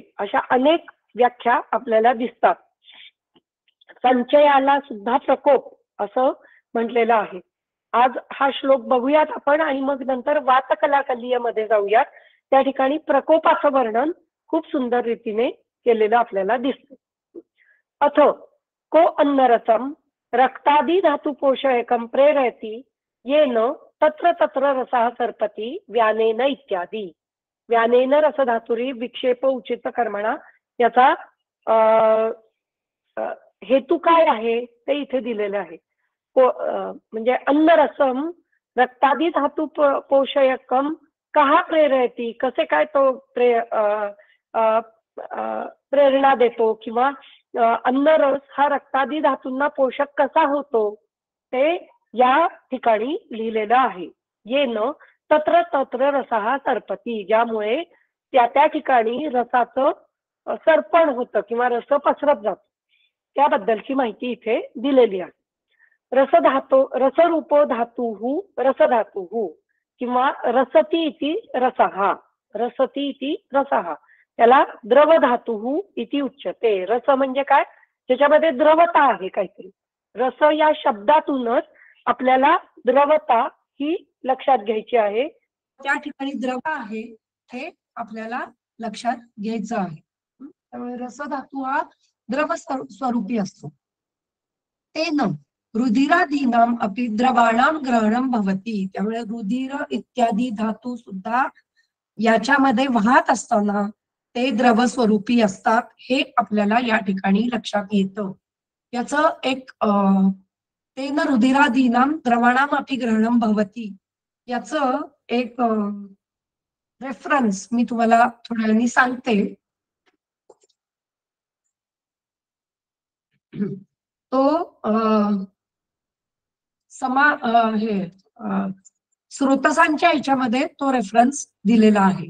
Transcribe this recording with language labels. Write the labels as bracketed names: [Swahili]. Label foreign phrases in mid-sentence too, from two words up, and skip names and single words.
[Marathi] अशा अनेक व्याख्या आपल्याला दिसतात. संचयाला सुद्धा प्रकोप असं म्हटलेलं आहे. आज हा श्लोक बघूयात आपण आणि मग नंतर वातकलाकलीयमध्ये जाऊयात. त्या ठिकाणी प्रकोपाचं वर्णन खूप सुंदर रीतीने केलेलं आपल्याला दिसतं. [Sanskrit] अथ को अन्नरसम रक्तादी धातुपोषयकम प्रेरयति येन तत्र तत्र रसः सर्पति व्यानेन इत्यादी. व्यानेन रसधातुरी विक्षेप उचित कर्मणा, [Marathi] याचा हेतू काय आहे ते इथे दिलेलं आहे. म्हणजे [Sanskrit] अन्नरसम रक्तादी धातू पोषयकम कहा प्रेरयती, [Marathi] कसे काय तो प्रेरणा देतो किंवा अन्नरस हा रक्तादी धातूंना पोषक कसा होतो ते या ठिकाणी लिहिलेलं आहे. [Sanskrit] येन तत्र तत्र रसः सर्पती, [Marathi] ज्यामुळे त्या त्या ठिकाणी रसाचं सर्पण होतं किंवा रस पसरत जातो, त्याबद्दलची माहिती इथे दिलेली आहे. [Sanskrit] रसधातो रसरूपो धातुः रसधातुः किंवा रसती इति रसः, रसती इति रसः, त्याला द्रवधातुः इति उच्यते. [Marathi] रस म्हणजे काय, त्याच्यामध्ये द्रवता आहे काहीतरी. रस या शब्दातूनच आपल्याला द्रवता ही लक्षात घ्यायची आहे. त्या ठिकाणी द्रव आहे हे आपल्याला लक्षात घ्यायचं आहे. त्यामुळे रसधातू हा द्रव स्वरूपी असतो. [Sanskrit] तेन रुधिरादीनाम अपि द्रवाणाम ग्रहणम भवती, [Marathi] त्यामुळे रुधिर इत्यादी धातू सुद्धा याच्यामध्ये वाहत असताना ते द्रव स्वरूपी असतात हे आपल्याला या ठिकाणी लक्षात येतं. याचं एक [Sanskrit] तेन रुधिरादीनाम द्रवाणाम अपि ग्रहणम भवती [Marathi] याचं एक रेफरन्स मी तुम्हाला थोड्या वेळाने सांगते. तो हे स्रोतसांच्या ह्याच्यामध्ये तो रेफरन्स दिलेला आहे.